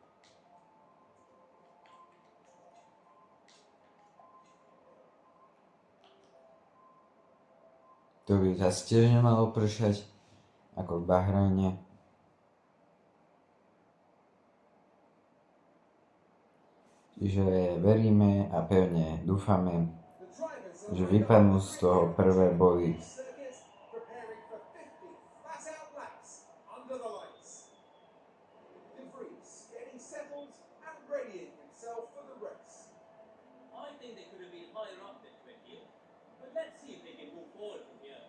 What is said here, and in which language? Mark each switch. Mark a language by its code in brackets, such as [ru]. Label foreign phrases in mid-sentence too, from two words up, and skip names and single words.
[sk] To by zase tiež nemalo pršať, ako v Bahrajne. Čiže veríme a pevne dúfame, [en] The drivers are [sk] že vypadnú z toho prvé body. [en] circuit, preparing for 50 flat-out laps under the lights. De Vries getting settled and readying himself for the race. I think they could have been higher up than 20th, but let's see if they can move forward from here.